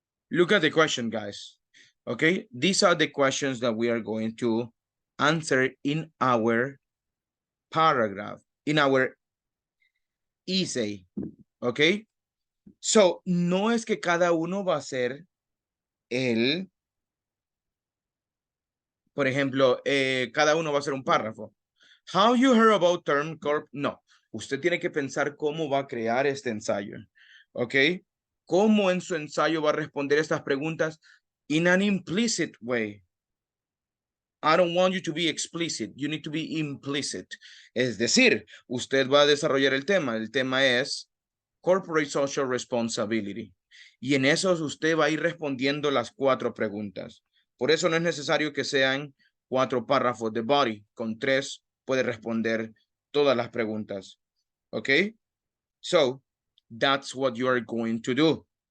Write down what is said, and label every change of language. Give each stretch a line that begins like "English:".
English: Look at the question, guys. Okay, these are the questions that we are going to answer in our paragraph, in our essay. Okay, so
Spanish: no es que cada uno va a ser por ejemplo, cada uno va a ser un párrafo.
English: How you heard about term corp?
Spanish: No, usted tiene que pensar cómo va a crear este ensayo. ¿Ok? ¿Cómo en su ensayo va a responder estas preguntas
English: in an implicit way? I don't want you to be explicit. You need to be implicit.
Spanish: Es decir, usted va a desarrollar el tema. El tema es
English: corporate social responsibility.
Spanish: Y en esos usted va a ir respondiendo las 4 preguntas. Por eso no es necesario que sean 4 párrafos de body. Con 3 puede responder todas las preguntas.
English: Okay? So, that's what you are going to do.